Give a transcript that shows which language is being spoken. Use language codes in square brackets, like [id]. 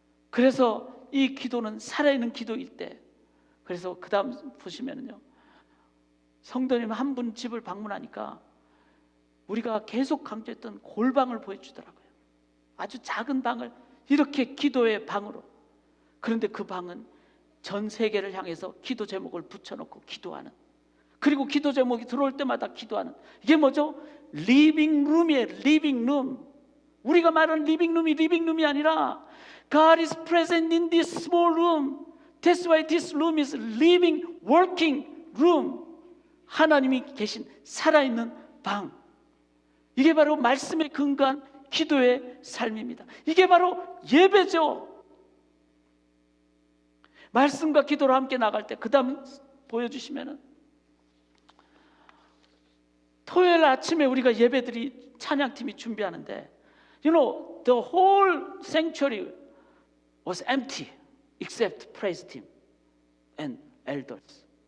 [ko] 그래서 이 기도는 살아있는 기도일 때, 그래서 그 다음 보시면은요, 성도님 한 분 집을 방문하니까 우리가 계속 강조했던 골방을 보여주더라고요. 아주 작은 방을 이렇게 기도의 방으로. 그런데 그 방은 전 세계를 향해서 기도 제목을 붙여놓고 기도하는, 그리고 기도 제목이 들어올 때마다 기도하는, 이게 뭐죠? 리빙룸이에요. 리빙룸. 우리가 말하는 리빙룸이 리빙룸이 아니라 [en] God is present in this small room. That's why this room is living, working room. [ko] 하나님이 계신 살아있는 방. 이게 바로 말씀에 근거한 기도의 삶입니다. 이게 바로 예배죠. 말씀과 기도로 함께 나갈 때, 그 다음 보여주시면은, 토요일 아침에 우리가 예배들이 찬양팀이 준비하는데, [en] you know, the whole sanctuary was empty except praise team and elders.